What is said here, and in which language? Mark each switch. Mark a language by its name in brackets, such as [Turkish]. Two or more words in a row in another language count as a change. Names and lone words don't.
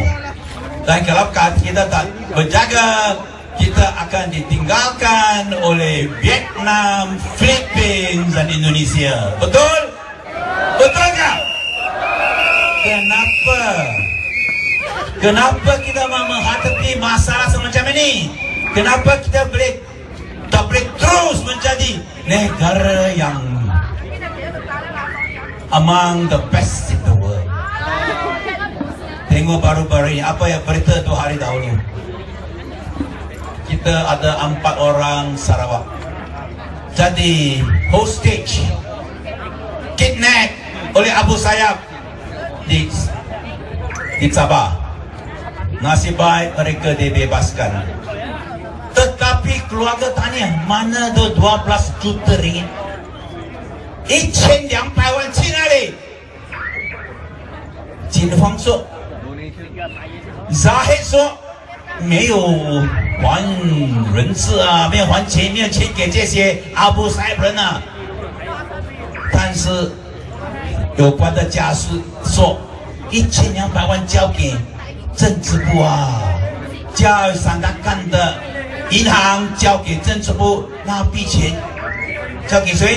[Malay] Dan kalau kita tak berjaga, kita akan ditinggalkan oleh Vietnam, Philippines dan Indonesia. Betul? Betul tak? Kenapa? Kenapa kita menghadapi masalah semacam ini? Kenapa kita tak boleh terus menjadi negara yang [English] among the best in the world? [Malay] Tengok baru-baru ini apa yang berita 2 hari dahulu. Kita ada 4 orang Sarawak jadi [English] hostage, kidnap [Malay] oleh Abu Sayyaf di Sabah. Nasib baik mereka dibebaskan. Tetapi keluarga tanya, mana tu 12 juta ringgit? [Chinese] 1200 万去哪里？警方说 Zahid 说没有还人质啊，没有还钱，没有钱给这些阿布塞人啊。但是有关的家属说，1200万交给政治部啊，叫散达干的银行交给政治部，那笔钱交给谁？